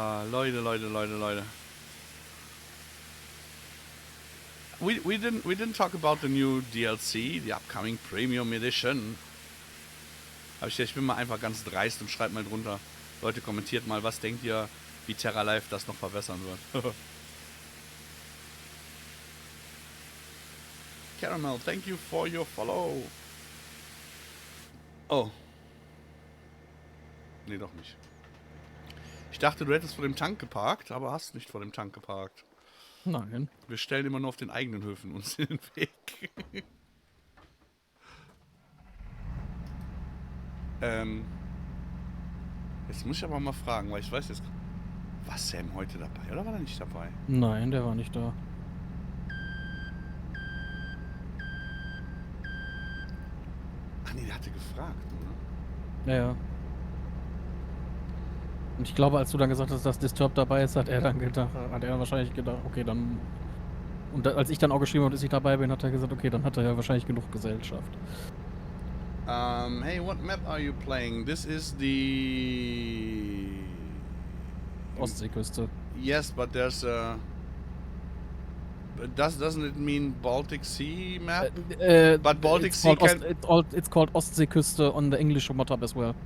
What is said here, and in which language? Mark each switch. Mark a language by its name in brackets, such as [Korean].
[German] Leute. [English] We didn't talk about the new DLC, the upcoming Premium Edition. [German] Aber ich bin mal einfach ganz dreist und schreibt mal drunter. Leute, kommentiert mal, was denkt ihr, wie TerraLife das noch verbessern wird. [English] Caramel, thank you for your follow. Oh. [German] Nee, doch nicht. Ich dachte, du hättest vor dem Tank geparkt, aber hast nicht vor dem Tank geparkt. Nein. Wir stellen immer nur auf den eigenen Höfen uns in den Weg. Jetzt muss ich aber mal fragen, weil ich weiß jetzt... War Sam heute dabei oder war er nicht dabei? Nein, der war nicht da. Ach nee, der hatte gefragt, oder? Ja. Und ich glaube, als du dann gesagt hast, dass Disturb dabei ist, hat er wahrscheinlich gedacht, okay, dann... Und als ich dann auch geschrieben habe, dass ich dabei bin, hat er gesagt, okay, dann hat er ja wahrscheinlich genug Gesellschaft. [English] Hey, what map are you playing? This is the... [German] Ostseeküste. [English] Yes, but there's a... Doesn't it mean Baltic Sea map? But Baltic Sea can... It's called Ostseeküste on the English map as well.